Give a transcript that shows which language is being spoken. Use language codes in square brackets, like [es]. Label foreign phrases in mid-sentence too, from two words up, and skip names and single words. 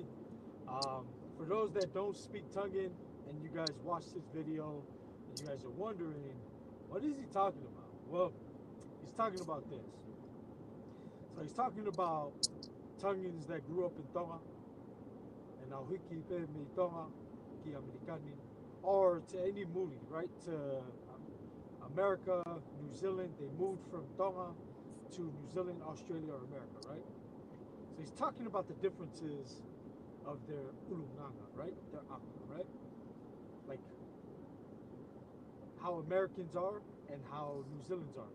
[en] For those that don't speak Tongan and you guys watch this video and you guys are wondering, what is he talking about? Well, he's talking about this. So he's talking about Tongans that grew up in Tonga and now [to] hiki pe me Tonga ki Amerikani, [en] or to any muli, right? To America, New Zealand, they moved from Tonga to New Zealand, Australia, or America, right? So he's talking about the differences of their ulunganga, right? Their aka, right? Like how Americans are and how New Zealanders are.